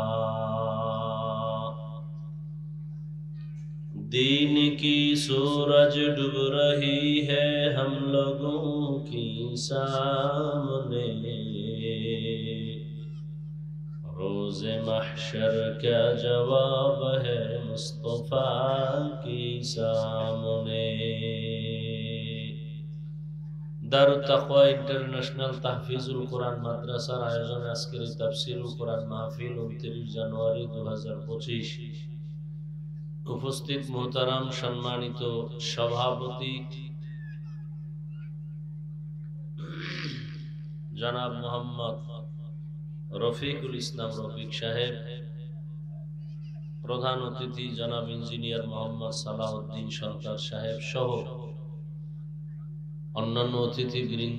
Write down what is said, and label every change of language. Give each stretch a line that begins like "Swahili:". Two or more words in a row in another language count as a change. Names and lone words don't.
Urdu: دین کی سورج ڈوب رہی ہے ہم لوگوں کی سامنے، روز محشر کیا جواب ہے مصطفیٰ کی سامنے.
Bangla: দারুত তাকওয়া ইন্টারন্যাশনাল তাহফিজুল কোরআন মাদ্রাসার আয়োজনে আজকের এই তাফসীরুল কোরআন মাহফিল 29 জানুয়ারি 2025। উপস্থিত মোহতারাম সম্মানিত সভাপতি জনাব মোহাম্মদ রফিকুল ইসলাম রফিক সাহেব, প্রধান অতিথি জনাব ইঞ্জিনিয়ার মোহাম্মদ সালাউদ্দিন সরকার সাহেব সহ অন্যান্য অতিথিবৃন্দ,